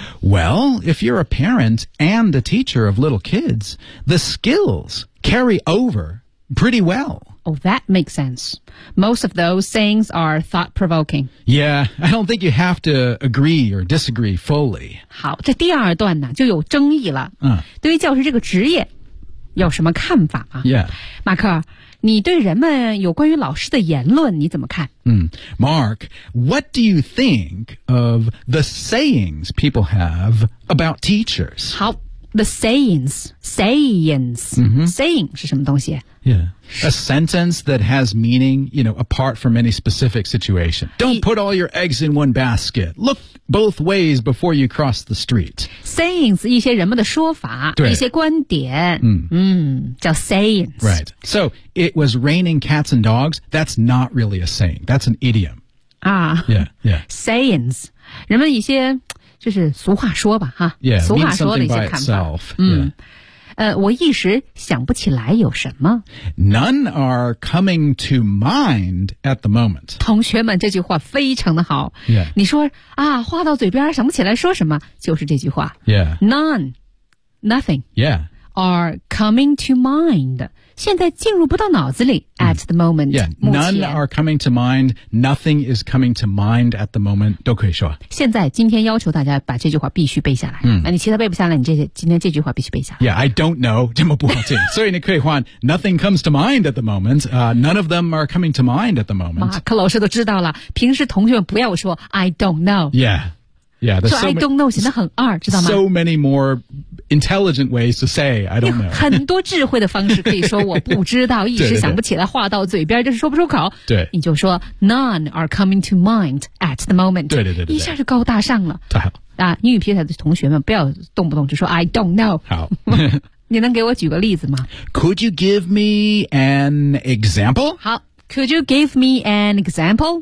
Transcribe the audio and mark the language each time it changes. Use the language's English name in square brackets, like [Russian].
[English] Well, if you're a parent and a teacher of little kids, the skills carry over pretty well. Oh, that makes sense. Most of those sayings are thought-provoking. Yeah, I don't think you have to agree or disagree fully. [Chinese] 好，这第二段呢，就有争议了。对于教师这个职业，有什么看法吗？ [English] Yeah. [Chinese] 马克，你对人们有关于老师的言论，你怎么看？ [English] Mark, what do you think of the sayings people have about teachers? 好。The sayings,、 mm-hmm. [Chinese] saying 是什么东西？ [English] Yeah, a sentence that has meaning, you know, apart from any specific situation. Don't put all your eggs in one basket. Look both ways before you cross the street. [Chinese] Sayings 一些人们的说法，对一些观点，叫 sayings. [English] Right. So it was raining cats and dogs. That's not really a saying. That's an idiom. Ah. Yeah. Yeah. [Chinese] Sayings, 人们一些。就是俗话说吧，哈， [English] yeah, [Chinese] 俗话说的一些看法。我一时想不起来有什么。 [English] None are coming to mind at the moment. [Chinese] 同学们，这句话非常的好。 [English] Yeah. [Chinese] 你说啊，话到嘴边想不起来说什么，就是这句话。 [English] Yeah. None, nothing. Yeah. Are coming to mind. [Chinese] 现在进入不到脑子里 [English] at the moment. Yeah. None are coming to mind. Nothing is coming to mind at the moment. [Chinese] 都可以说。现在今天要求大家把这句话必须背下来。你其他背不下来，今天这句话必须背下来。 [English] Yeah, I don't know. [Chinese] 这么不好听。所以你可以换 [English] Nothing comes to mind at the moment. None of them are coming to mind at the moment. [Chinese] 马克老师都知道了。平时同学们不要说 [English] I don't know. Yeah. Yeah, that's so. I don't know, [Chinese] 显得很二，知道吗？ [English] So many more intelligent ways to say I don't know. [Chinese] 很多智慧的方式可以说我不知道，一时想不起来，话到嘴边就是说不出口。对，你就说 [English] None are coming to mind at the moment. [Chinese] 对对对对，一下就高大上了。太好啊！英语平台的同学们，不要动不动就说 [English] I don't know。 [Chinese] 好，你能给我举个例子吗 [English] ？Could you give me an example? 好 ，Could you give me an example?、